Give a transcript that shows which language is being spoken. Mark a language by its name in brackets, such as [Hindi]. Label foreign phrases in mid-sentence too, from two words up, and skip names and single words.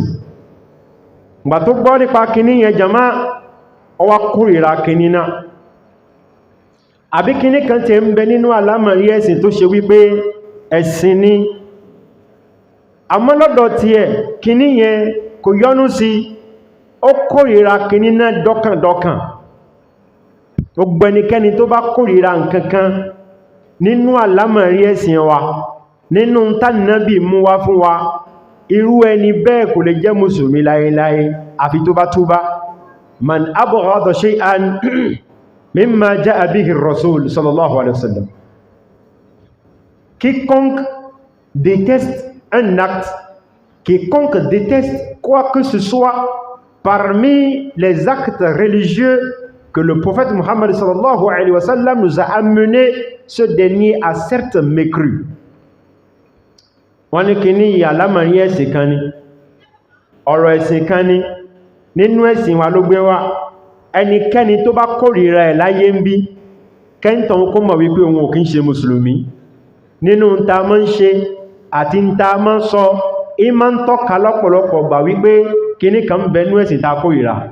[Yoruba] Ìgbà tó gbọ́ nípa kíní yẹn jàmá ó wá kórìíra kíní náà àbí kíní kan tí ń bẹ nínú àlámọ̀rí ẹ̀sìn tó ṣe wípé ẹ̀sìn ni àmọ́ lọ́dọ̀ tí ẹ̀ kíní yẹn kò yọ́nú sí, ó kórìíra kíní náà dọ́kàndọ́kàn. Gbogbo ẹnikẹ́ni tó bá kórìíra nǹkankan nínú àlámọ̀rí ẹ̀sìn wa, nínú tánàbí mú wá fún wa, irú ẹni bẹ́ẹ̀ kò lè jẹ́ mùsùlùmí láyéláyé àfi tó bá túbá. [Arabic] من أبغض شيئا مما جاء به الرسول صلى الله عليه وسلم. [French] Quiconque déteste un acte, quiconque déteste quoi que ce soit parmi les actes religieux que le prophète Muhammad [Arabic] sallallahu alayhi wa sallam [French] nous a amené, ce dernier a certes mécru. [Yoruba] Wọ́n ní kí ní àlámọ̀rí ẹ̀sìn kan ni, ọ̀rọ̀ ẹ̀sìn kan ni, nínú ẹ̀sìn wa ló gbé wá, ẹnikẹ́ni tó bá kórìíra ẹ̀ láyé ń bí kẹ́ntàn kó mọ̀ wípé òun ò kí ń ṣe mùsùlùmí nínú ta mọ́ ń ṣe àti ta mọ́ ń sọ ìmọ̀ ń tọ́ka lọ́pọ̀lọpọ̀ gbà wípé kíní kan bẹnú ẹ̀sìn ta kórìíra.